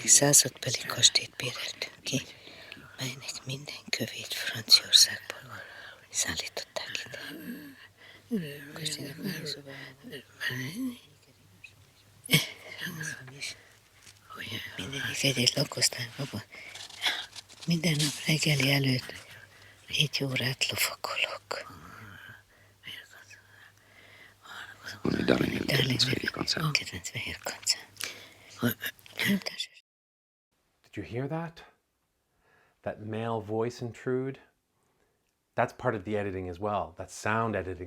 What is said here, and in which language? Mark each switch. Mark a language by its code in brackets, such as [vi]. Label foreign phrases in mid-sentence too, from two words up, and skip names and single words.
[hu] századbeli kastélyt béreltünk ki, melynek minden kövét Franciaországból szállították ide. Mindegyik egy lakosztályban. Minden nap reggeli előtt 4 órát lovakolok. [en] Did you hear that? That male voice intrude? That's part of the editing as well. That's sound editing.